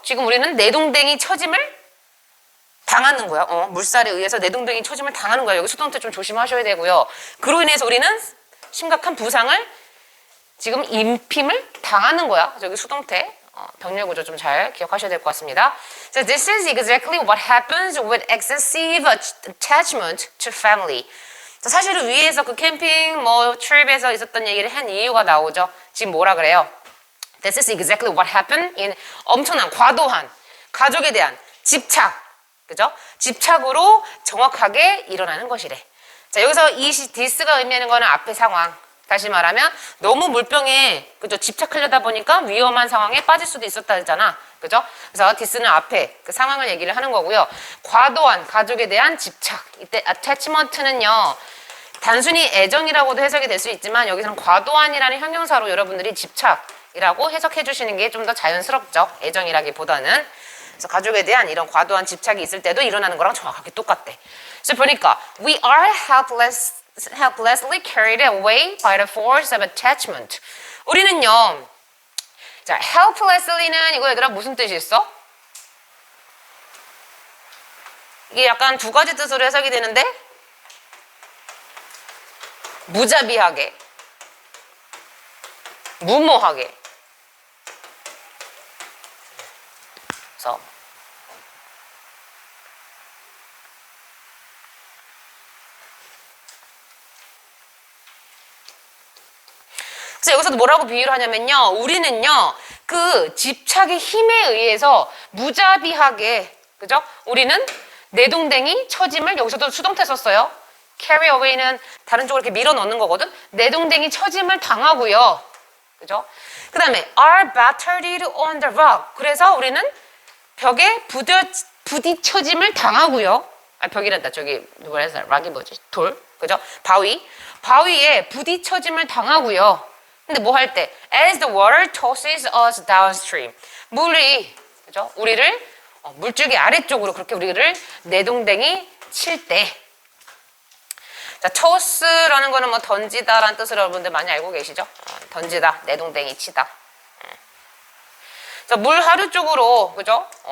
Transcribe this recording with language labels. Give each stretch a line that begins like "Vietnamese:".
Korean: 지금 우리는 내동댕이 처짐을 당하는 거야. 물살에 의해서 내동댕이 처짐을 당하는 거야. 여기 수동태 좀 조심하셔야 되고요. 그로 인해서 우리는 심각한 부상을 지금 임핌을 당하는 거야. 저기 수동태 병렬 구조 좀 잘 기억하셔야 될 것 같습니다.
English: So this is exactly what happens with excessive attachment to family.
Korean: 자, 사실은 위에서 그 캠핑 트립에서 있었던 얘기를 한 이유가 나오죠. 지금 뭐라 그래요?
English: This is exactly what happened in
Korean: 엄청난 과도한 가족에 대한 집착, 그죠? 집착으로 정확하게 일어나는 것이래. 자, 여기서 이 this가 의미하는 거는 앞의 상황. 다시 말하면 너무 물병에 그죠? 집착하려다 보니까 위험한 상황에 빠질 수도 있었다 했잖아. 그죠? 그래서 this는 앞에 그 상황을 얘기를 하는 거고요. 과도한 가족에 대한 집착. 이때 attachment는요. 단순히 애정이라고도 해석이 될 수 있지만 여기서는 과도한이라는 형용사로 여러분들이 집착이라고 해석해 주시는 게 좀 더 자연스럽죠. 애정이라기보다는. 그래서 가족에 대한 이런 과도한 집착이 있을 때도 일어나는 거랑 정확하게 똑같대. 그래서 보니까
English: we are helplessly carried away by the force of attachment.
Korean: 우리는요. 자, helplessly는 이거 얘들아 무슨 뜻이 있어? 이게 약간 두 가지 뜻으로 해석이 되는데 무자비하게, 무모하게, 그래서 여기서도 뭐라고 비유를 하냐면요. 우리는요, 그 집착의 힘에 의해서 무자비하게, 그죠? 우리는 내동댕이 처짐을, 여기서도 수동태 썼어요. carry away는 다른 쪽으로 이렇게 밀어 넣는 거거든? 내동댕이 처짐을 당하고요. 그죠? 그 다음에
English: are battered on the rock.
Korean: 그래서 우리는 벽에 부딪혀짐을 당하고요. 아, 벽이란다. 저기, 뭐라 해서, 락이 뭐지? 돌. 그죠? 바위에 부딪혀짐을 당하고요. 근데 뭐 할 때?
English: As the water tosses us downstream.
Korean: 물이, 그죠? 우리를, 물줄기 아래쪽으로 그렇게 우리를 내동댕이 칠 때. 자, toss라는 거는 뭐 던지다라는 뜻으로 여러분들 많이 알고 계시죠? 던지다, 내동댕이 치다. 자, 물 하류 쪽으로, 그죠?